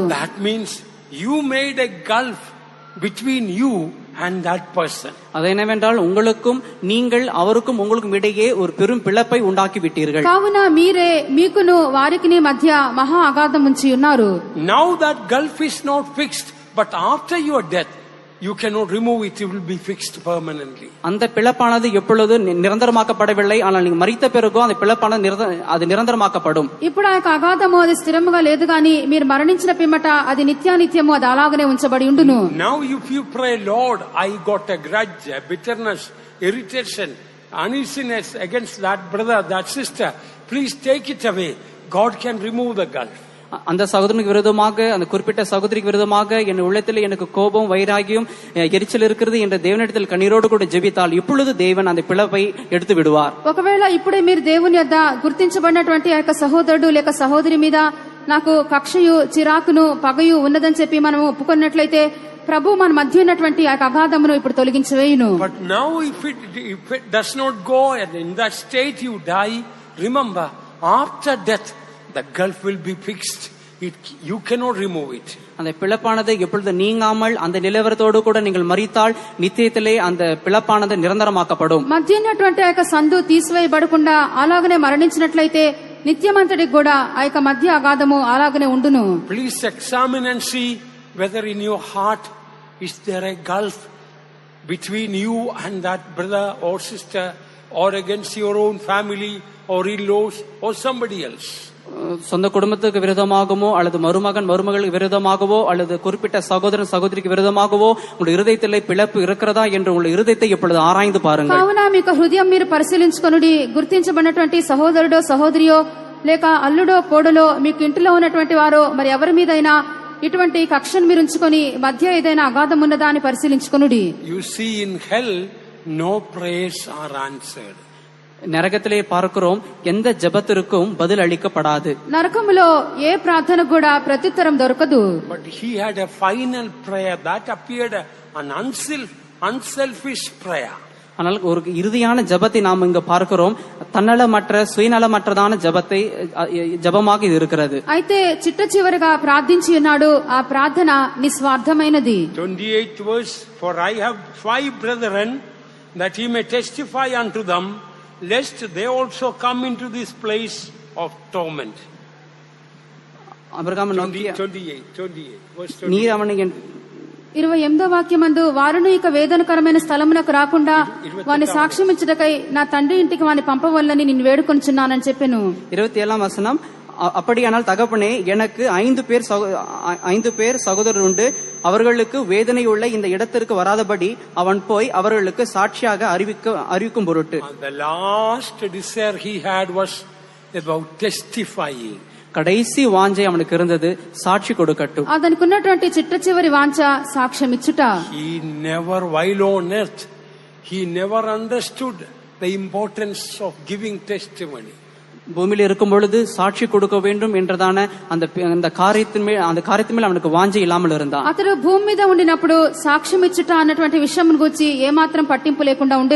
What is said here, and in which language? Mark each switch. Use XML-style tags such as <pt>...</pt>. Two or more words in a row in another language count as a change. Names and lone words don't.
<en>That means you made a gulf between you and that person.</en> <ta>அது என்னவென்றால் உங்களுக்கும் நீங்கள் அவருக்கும் உங்களுக்கும் இடையே ஒரு பெரும் பிளப்பை உண்டாக்கி விட்டீர்கள்.</ta> <te>కావున మీరే మీకును వారికి మధ్య మహా అగాధం ఉంచి ఉన్నారు.</te> <en>Now that gulf is not fixed, but after your death you cannot remove it, it will be fixed permanently.</en> <ta>அந்த பிளப்பானது எப்பொழுது நிரந்தரமாக்கப்படவில்லை, ஆனால் நீங்க மரித்த பிறகு அந்த பிளப்பானது அது நிரந்தரமாக்கப்படும்.</ta> <te>ఇప్పుడు ఆ యొక్క అగాధము అది స్థిరముగా లేదు గాని మీరు మరణించిన పిమ్మట అది నిత్యానిత్యము అది అలాగనే ఉంచబడి ఉండును.</te> <en>Now if you pray, Lord, I got a grudge, a bitterness, irritation, uneasiness against that brother, that sister, please take it away, God can remove the gulf.</en> <ta>அந்த சகோதரனுக்கு விரோதமாக, அந்த குறிப்பிட்ட சகோதரிக்கு விரோதமாக என் உள்ளத்தில் எனக்கு கோபம், வைராகியம், எரிச்சல் இருக்கிறது என்ற தேவனிடத்தில் கண்ணீரோடு கூட ஜெபித்தால் இப்பொழுது தேவன் அந்த பிளப்பை எடுத்து விடுவார்.</ta> <te>ఒకవేళ ఇప్పుడే మీరు దేవుని యొద్ద గుర్తించబడినటువంటి ఆ యొక్క సహోదరుడు లేక సహోదరి మీద నాకు కక్షయు, చిరాకును, పగయు ఉన్నదని చెప్పి మనం ఒప్పుకున్నట్లయితే ప్రభు మన మధ్య ఉన్నటువంటి ఆ అగాధమును ఇప్పుడు తొలగించవేయును.</te> <en>But now if it does not go and in that state you die, remember after death the gulf will be fixed. You cannot remove it.</en> <ta>அந்த பிளப்பானது எப்பொழுது நீங்காமல் அந்த நிலவரத்தோடு கூட நீங்கள் மரித்தால் நித்தியத்திலே அந்த பிளப்பானது நிரந்தரமாக்கப்படும்.</ta> <te>మధ్య ఉన్నటువంటి ఆ యొక్క సందు తీసివేయబడకుండా అలాగనే మరణించినట్లయితే నిత్యమంతటికి కూడా ఆ యొక్క మధ్య అగాధము అలాగనే ఉండును.</te> <en>Please examine and see whether in your heart is there a gulf between you and that brother or sister, or against your own family or in-laws or somebody else.</en> <ta>சொந்த குடும்பத்துக்கு விரோதமாகவோ அல்லது மருமகளுக்கு விரோதமாகவோ அல்லது குறிப்பிட்ட சகோதரன் சகோதரிக்கு விரோதமாகவோ உங்கள் இருதயத்திலே பிளப்பு இருக்கிறதா என்று உங்கள் இருதயத்தை இப்பொழுது ஆராய்ந்து பாருங்கள்.</ta> <te>కావున మీకు హృదయం మీరు పరిశీలించుకొనుడి. గుర్తించబడినటువంటి సహోదరుడో సహోదరియో లేక అల్లుడో కోడలో మీకు ఇంటిలో ఉన్నటువంటి వారో మరి ఎవరి మీదైనా ఇటువంటి కక్షను మీరు ఉంచుకొని మధ్య ఏదైనా అగాధం ఉన్నదా అని పరిశీలించుకొనుడి.</te> <en>You see in hell no prayers are answered.</en> <ta>நரகத்திலே பார்க்கிறோம், எந்த ஜெபத்திற்கும் பதில் அளிக்கப்படாது.</ta> <te>నరకములో ఏ ప్రార్థన కూడా ప్రత్యుత్తరం దొరకదు.</te> <en>But he had a final prayer that appeared an unselfish prayer.</en> <ta>ஆனால் ஒரு இறுதியான ஜெபத்தை நாம் இங்க பார்க்கிறோம், தன்னலமற்ற சுயநலமற்றதான ஜெபமாக இது இருக்கிறது.</ta> <te>అయితే చిట్ట చివరిగా ప్రార్థించి ఉన్నాడు. ఆ ప్రార్థన నిస్వార్థమైనది.</te> <en>28th verse, for I have 5 brethren, that he may testify unto them, lest they also come into this place of torment.</en> <te>అబ్రహాము</te> <en>28 verse 28.</en> <ta>நீர் அவனை</ta> <te>28వ వాక్యమందు వారును ఇక వేదనకరమైన స్థలమునకు రాకుండా వాని సాక్ష్యం ఇచ్చుటకై నా తండ్రి ఇంటికి వాని పంపవల్లని నిన్ను వేడుకొనుచున్నానని చెప్పెను.</te> <ta>27వ வசனம், அப்படியானால் தகப்பனே, எனக்கு 5 பேர் சகோதரர் உண்டு, அவர்களுக்கு வேதனை உள்ள இந்த இடத்திற்கு வராதபடி அவன் போய் அவர்களுக்கு சாட்சியாக அறிவிக்கும் பொருட்டு.</ta> <en>The last desire he had was about testifying.</en> <ta>கடைசி வாஞ்சை அவனுக்கு இருந்தது சாட்சி கொடுக்கட்டும்.</ta> <te>అతనికి ఉన్నటువంటి చిట్ట చివరి వాంఛ సాక్ష్యం ఇచ్చుట.</te> <en>He never, while on earth, he never understood the importance of giving testimony.</en> <ta>பூமியில இருக்கும் பொழுது சாட்சி கொடுக்க வேண்டும் என்றதான அந்த காரியத்தின் மேல் அவனுக்கு வாஞ்சை இல்லாமல் இருந்தான்.</ta> <te>అతడు భూమి మీద ఉండినప్పుడు సాక్ష్యం ఇచ్చుట అన్నటువంటి విషయం గురించి ఏమాత్రం పట్టింపు లేకుండా ఉండెను.</te>